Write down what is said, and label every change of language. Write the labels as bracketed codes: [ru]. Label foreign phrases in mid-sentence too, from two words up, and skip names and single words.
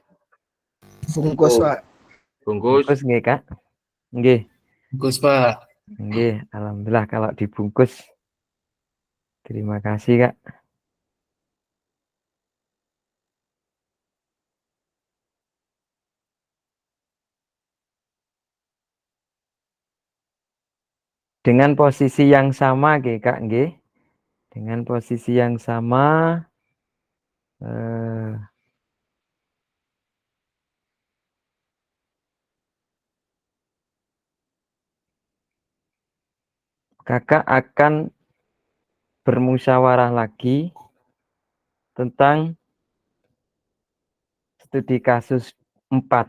[id] Bungkus, Pak. Bungkus nggih, Kak. Nggih. Bungkus, Pak. Nggih, alhamdulillah kalau dibungkus. Terima kasih, Kak. Dengan posisi yang sama, nggih, Kak, nggih. Dengan posisi yang sama Kakak akan bermusyawarah lagi tentang studi kasus 4.